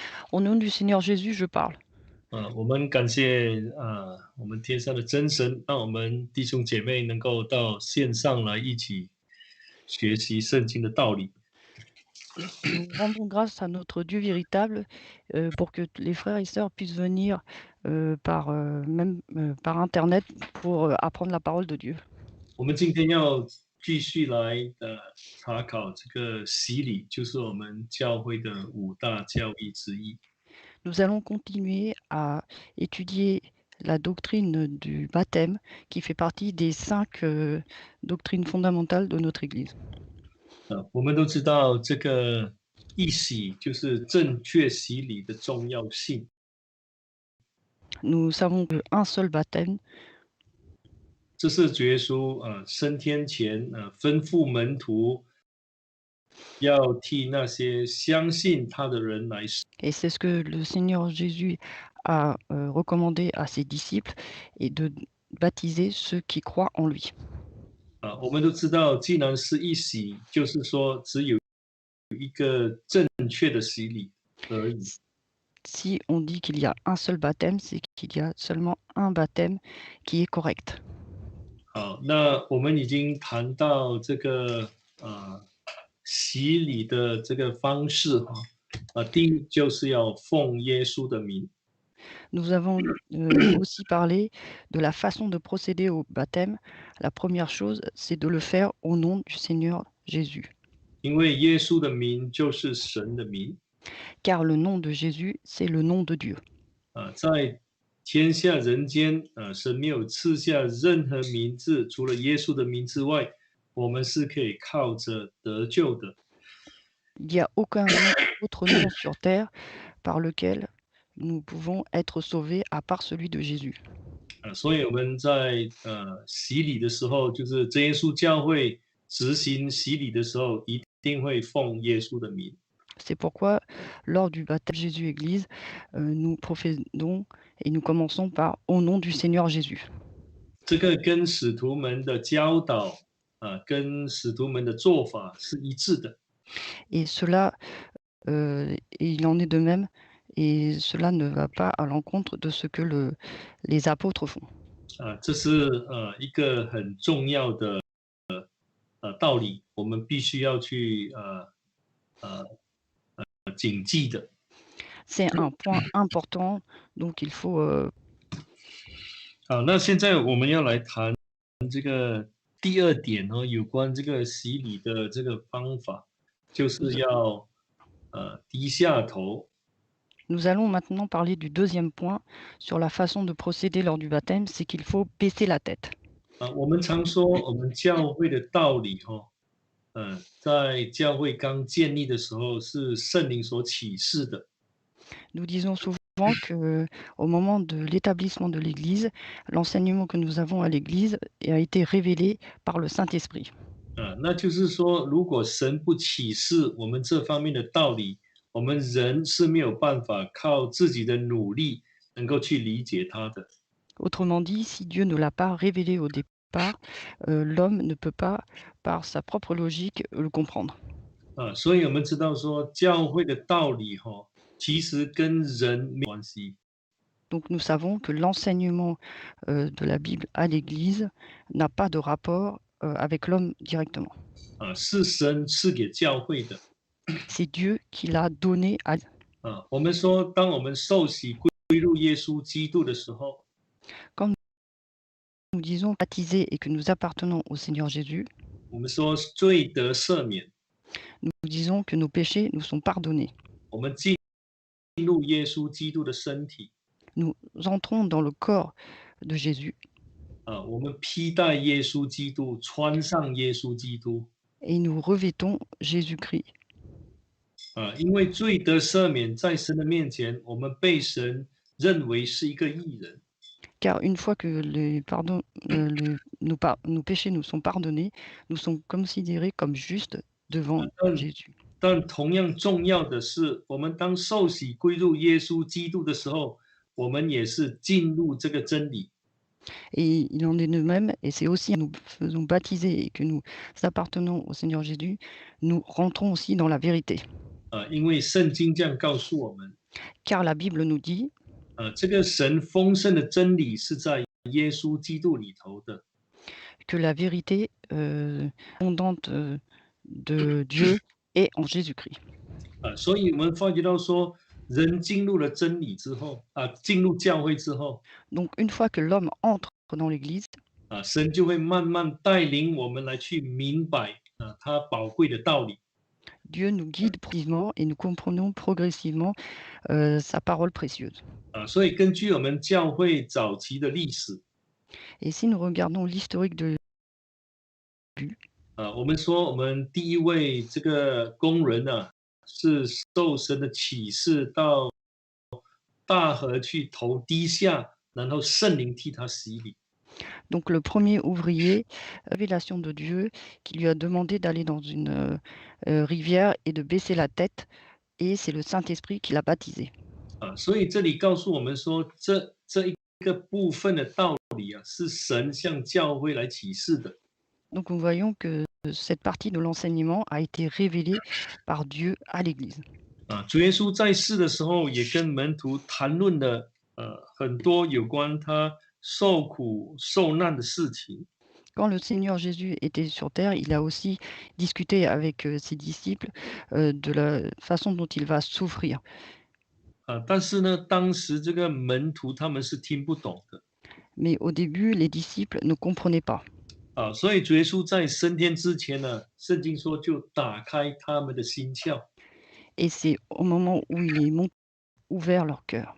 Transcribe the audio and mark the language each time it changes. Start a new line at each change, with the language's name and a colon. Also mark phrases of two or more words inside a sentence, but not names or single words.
French: Au nom du Seigneur Jésus, je parle.
Chinese: 我们感谢我们天上的真神，让我们弟兄姐妹能够到线上来一起学习圣经的道理。
French: Nous rendons grâce à notre Dieu véritable, pour que les frères et sœurs puissent venir, par internet pour, apprendre la parole de Dieu.
Chinese: 我们今天要继续来查考这个洗礼，就是我们教会的五大教义之一。
French: Nous allons continuer à étudier la doctrine du baptême qui fait partie des 5 doctrines fondamentales de notre Église.
Chinese: 我们都知道这个一洗就是正确洗礼的重要性。
French: Nous savons qu'un seul baptême,
Chinese: 这是主耶稣升天前吩咐门徒要替那些相信他的人来死。
French: et c'est ce que le Seigneur Jésus a, recommandé à ses disciples, et de baptiser ceux qui croient en lui.
Chinese: 我们都知道，既然是一洗，就是说只有一个正确的洗礼而已。
French: Si on dit qu'il y a un seul baptême, c'est qu'il y a seulement un baptême qui est correct.
Chinese: 好，那我们已经谈到这个洗礼的这个方式第一就是要奉耶稣的名。
French: Nous avons aussi parlé de la façon de procéder au baptême. La première chose, c'est de le faire au nom du Seigneur Jésus.
Chinese: 因为耶稣的名就是神的名。
French: Car le nom de Jésus, c'est le nom de Dieu.
Chinese: 在天下人间神没有赐下任何名字，除了耶稣的名之外，我们是可以靠着得救的。
French: Il n'y a aucun autre nom sur terre par lequel nous pouvons être sauvés à part celui de Jésus.
Chinese: 所以我们在洗礼的时候，就是真耶稣教会执行洗礼的时候，一定会奉耶稣的名。
French: C'est pourquoi, lors du baptême Jésus-Église, nous professons et nous commençons par « Au nom du Seigneur Jésus ».
Chinese: 这个跟使徒们的教导跟使徒们的做法是一致的。
French: Et cela, il en est de même, et cela ne va pas à l'encontre de ce que les apôtres font.
Chinese: 这是一个很重要的道理，我们必须要去谨记的。
French: C'est un point important, donc il faut
Chinese: 好，那现在我们要来谈这个第二点有关这个洗礼的这个方法，就是要低下头。
French: Nous allons maintenant parler du deuxième point sur la façon de procéder lors du baptême, c'est qu'il faut baisser la tête.
Chinese: 我们常说我们教会的道理在教会刚建立的时候是圣灵所启示的。
French: Nous disons souvent qu'au moment de l'établissement de l'Église, l'enseignement que nous avons à l'Église a été révélé par le Saint-Esprit.
Chinese: 那就是说，如果神不启示我们这方面的道理，我们人是没有办法靠自己的努力能够去理解它的。
French: Autrement dit, si Dieu ne l'a pas révélé au départ, l'homme ne peut pas, par sa propre logique, le comprendre.
Chinese: 所以我们知道说，教会的道理其实跟人没关系。
French: Donc nous savons que l'enseignement de la Bible à l'Église n'a pas de rapport avec l'homme directement.
Chinese: 是神赐给教会的。
French: C'est Dieu qui l'a donné à
Chinese: 我们说，当我们受洗归入耶稣基督的时候，
French: Quand nous disons baptisés et que nous appartenons au Seigneur Jésus,
Chinese: 我们说罪得赦免，
French: nous disons que nos péchés nous sont pardonnés.
Chinese: 我们进入耶稣基督的身体，
French: Nous entrons dans le corps de Jésus
Chinese: 我们披戴耶稣基督，穿上耶稣基督。
French: et nous revêtons Jésus-Christ.
Chinese: 因为罪得赦免，在神的面前，我们被神认为是一个义人。
French: Car une fois que nos péchés nous sont pardonnés, nous sommes considérés comme justes devant Jésus.
Chinese: 但同样重要的是，我们当受洗归入耶稣基督的时候，我们也是进入这个真理。
French: Et il en est de même, et c'est aussi nous faisons baptiser et que nous appartenons au Seigneur Jésus, nous rentrons aussi dans la vérité.
Chinese: 因为圣经这样告诉我们，
French: car la Bible nous dit
Chinese: 这个神丰盛的真理是在耶稣基督里头的。
French: que la vérité abondante de Dieu est en Jésus-Christ.
Chinese: 所以我们发觉到说，人进入了真理之后，进入教会之后，
French: Donc une fois que l'homme entre dans l'Église,
Chinese: 神就会慢慢带领我们来去明白他宝贵的道理。
French: Dieu nous guide progressivement et nous comprenons progressivement sa parole précieuse.
Chinese: 所以根据我们教会早期的历史，
French: Et si nous regardons l'historique de
Chinese: 我们说我们第一位这个工人是受神的启示到大河去投滴下，然后圣灵替他洗礼。
French: donc le premier ouvrier, révélation de Dieu, qui lui a demandé d'aller dans une rivière et de baisser la tête, et c'est le Saint-Esprit qui l'a baptisé.
Chinese: 所以这里告诉我们说，这一个部分的道理是神向教会来启示的。
French: Donc nous voyons que cette partie de l'enseignement a été révélée par Dieu à l'Église.
Chinese: 主耶稣在世的时候，也跟门徒谈论了很多有关他受苦受难的事情。
French: Quand le Seigneur Jésus était sur terre, il a aussi discuté avec ses disciples de la façon dont il va souffrir.
Chinese: 但是呢，当时这个门徒他们是听不懂的。
French: Mais au début, les disciples ne comprenaient pas.
Chinese: 所以主耶稣在升天之前呢，圣经说就打开他们的心窍，
French: Et c'est au moment où il est ouvert leur cœur.